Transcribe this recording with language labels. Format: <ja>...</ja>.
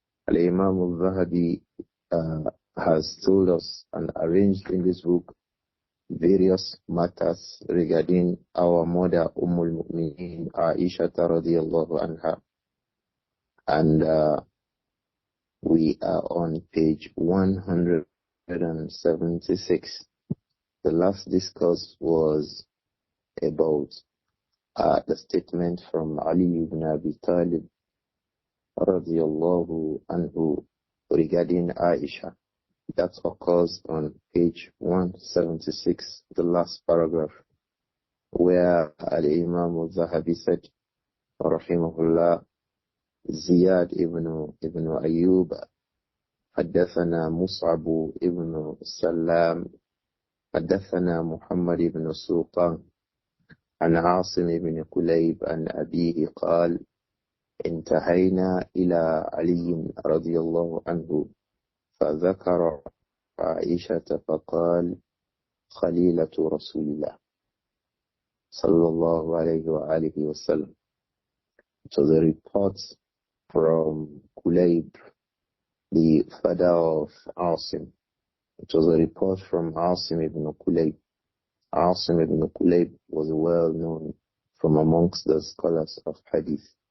<en>Imām Adh-Dhahabi has told us and arranged in this book various matters regarding our mother al-Mu'minin Āishah radiyallahu anha, and we are on page 176. The last discourse was about the statement from Ali ibn Abi Talib radiyallahu anhu regarding Āishah. That occurs on page 176, the last paragraph, where Imām Adh-Dhahabi said, rahimahullah, Ziyad ibn Ayyub,</en> <ar>حدثنا مصعب ibn Salam, حدثنا محمد بن سلطان عن عاصم بن كليب عن أبيه قال انتهينا إلى علي رضي الله عنه فذكر عائشة فقال خليلة رسول الله صلى الله عليه وآله وسلم.</ar> <en>It was a report from Kulayb, the father of Asim. It was a report from Asim ibn Kulayb. Asim ibn Kulayb was well known from amongst the scholars of Hadith.</en>